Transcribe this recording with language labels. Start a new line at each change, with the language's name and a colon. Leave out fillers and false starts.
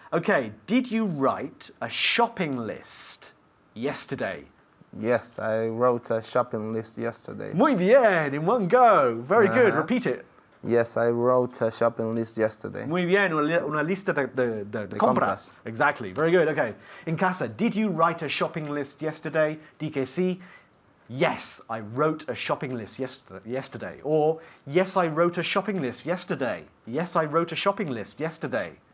English: Okay, did you write a shopping list yesterday? Yes, I wrote a shopping list yesterday.
Spanish: Muy bien,
English: in one go. Very good. Uh-huh. Repeat it. Yes, I wrote a shopping list yesterday.
Spanish: Muy bien, una lista de compras. compras.
English: Exactly, very good, okay.
Spanish: En casa,
English: did you write a shopping list yesterday?
Spanish: Di que sí.
English: Yes, I wrote a shopping list yesterday. Or, yes, I wrote a shopping list yesterday. Yes, I wrote a shopping list yesterday.